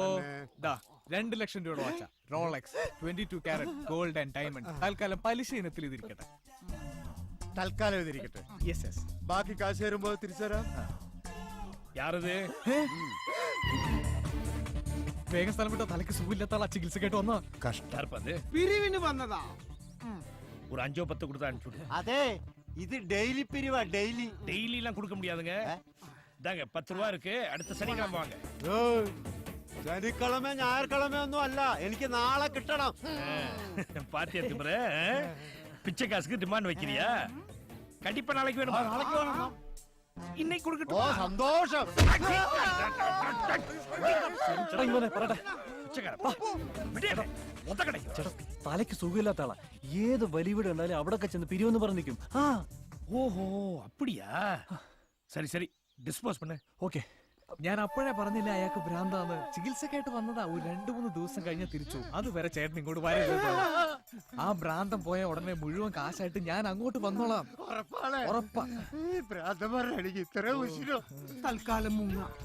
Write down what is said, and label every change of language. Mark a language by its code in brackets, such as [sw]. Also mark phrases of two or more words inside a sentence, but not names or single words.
[ml] 2 ലക്ഷം രൂപയുടെ വാച്ച റോളക്സ് 22 കാരറ്റ് [en] gold and diamond. [ml] തൽക്കാലം പലിശ ഇനത്തിൽ ഇതിരിക്കട്ടെ. തൽക്കാലം ഇതിരിക്കട്ടെ. [en] yes yes. [ml] ബാക്കി കാശ് തരുമ്പോ തിരിച്ചുതരാം. [ta] യാരത്? [ml] വേഗം സ്ഥലം വിട്ടോ. തലക്ക് സുഖമില്ലാത്ത ആളാ ചികിത്സക്കായിട്ട് വന്നാ. കഷ്ടാർപ്പത് പിരിവിന് വന്നതാ. [ta] ஒரு 5-10 கொடுத்து அனுப்பிச்சுடு. அதே இது டெய்லி பிரிவா, டெய்லி டெய்லி எல்லாம் கொடுக்க முடியாதுங்க. இதாங்க 10 ரூபா இருக்கு, அடுத்த சனிக்கிழமை வாங்க. [ml] ശനിക്കിഴമ ഞായർക്കിഴമ ഒന്നും അല്ല, എനിക്ക് നാളെ കിട്ടണം. [ta] பாத்தியா திமிர? பிச்சை காசுக்கு டிமாண்ட் வைக்கிறியா? கண்டிப்பா நாளைக்கு வேணும். [ml] നാളേക്ക് വേണം. [ta] இன்னைக்கு [ml] ഓ [ta] கொடுக்கட்டும். [ml] സന്തോഷം. ചേട്ടാ ഇങ്ങനെ പറയട്ടെ. ചേട്ടാ തലയ്ക്ക് സുഖമില്ലാത്ത ആളാ. ഏത് വലിയ വീട് കണ്ടാലും അവിടെ ചെന്ന് പിരിവെന്ന് പറഞ്ഞു നിൽക്കും. [ta] ஓஹோ அப்படியா? சரி சரி, டிஸ்போஸ் பண்ணு. [ml] ഓക്കെ. ഞാൻ അപ്പോഴേ പറഞ്ഞില്ല അയാൾക്ക് ഭ്രാന്താന്ന്. ചികിത്സക്കായിട്ട് വന്നതാ. ഒരു 2-3 ദിവസം കഴിഞ്ഞ് തിരിച്ചു. അതുവരെ ചേട്ടൻ ഇങ്ങോട്ട് വരരുത്. ആ ഭ്രാന്തം പോയ ഉടനെ മുഴുവൻ കാശായിട്ട് ഞാൻ അങ്ങോട്ട് വന്നോളാം. ഉറപ്പാ. എനിക്ക് ഇത്ര ഉശിരോ? തൽക്കാലം മുങ്ങ.